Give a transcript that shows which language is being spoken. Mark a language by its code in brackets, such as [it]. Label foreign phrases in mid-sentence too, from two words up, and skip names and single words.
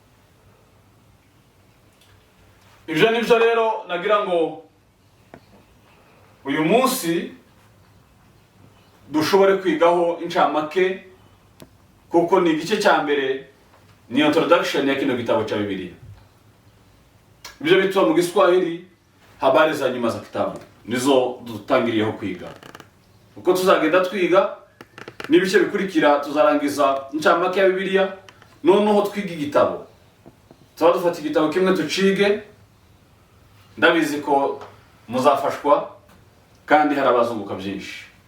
[rw] Ibyo nibyo rero nagira ngo uyu munsi dushobore kwigaho incamake, kuko ni igice cya mbere, ni introduction ya kino gitabo [sw] cha Biblia. [rw] Ibyo bitwa mu Giswahili [sw] habari za nyuma za kitabu, [rw] nizo dutangiriyeho kwiga. Uko tuzagenda twiga n'ibice bikurikira, tuzarangiza incamake ya Biblia, noneho twiga igitabo. Tuba dufata igitabo kimwe tucige, ndabizi ko muzafashwa kandi harabazunguka byinshi.